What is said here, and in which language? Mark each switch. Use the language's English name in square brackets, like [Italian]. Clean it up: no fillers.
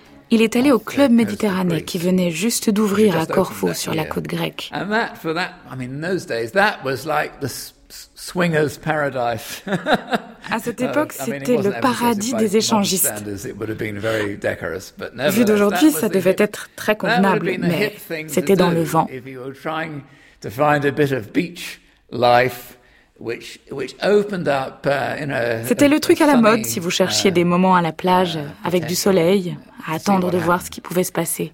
[French] il est allé au club méditerranéen qui venait juste d'ouvrir à Corfou sur la côte grecque. [English] And that, for that, I mean, those days, that was like the swingers' paradise. [French] À cette époque, c'était le paradis des échangistes. Vu d'aujourd'hui, ça devait être très convenable, mais c'était dans le vent. [English] If you were trying to find a bit of beach life. [French] C'était le truc à la mode si vous cherchiez des moments à la plage avec du soleil, à attendre de voir ce qui pouvait se passer.